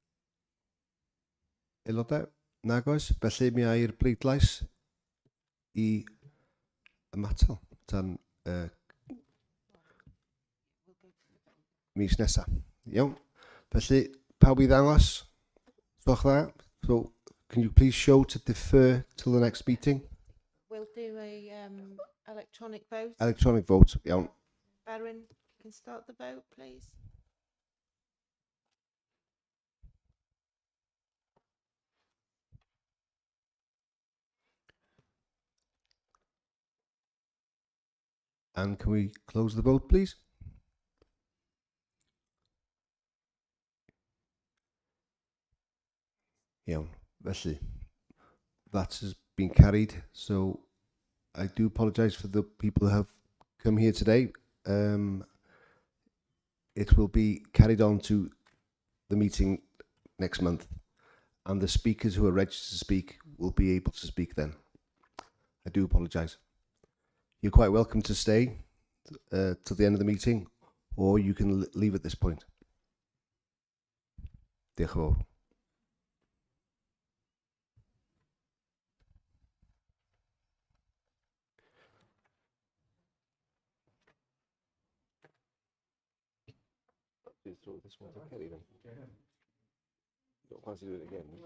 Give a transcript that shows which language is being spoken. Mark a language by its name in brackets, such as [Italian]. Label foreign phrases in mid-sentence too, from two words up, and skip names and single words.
[Welsh] Aelodau? Nag oes. Felly mi ai'r bleidlais i ymatal tan mis nesa. Iawn. Felly, pawb I ddangos? Gwch dda. [English] So, can you please show to defer till the next meeting? We'll do a electronic vote. Electronic vote. Iawn. Baron, you can start the vote, please. And can we close the vote, please? [Welsh] Iawn. Felly, [English] that has been carried. So, I do apologise for the people who have come here today. It will be carried on to the meeting next month, and the speakers who are registered to speak will be able to speak then. I do apologise. You're quite welcome to stay till the end of the meeting, or you can leave at this point. [Welsh] Diolch yn fawr. [English] This one's okay then. Don't fancy doing it again.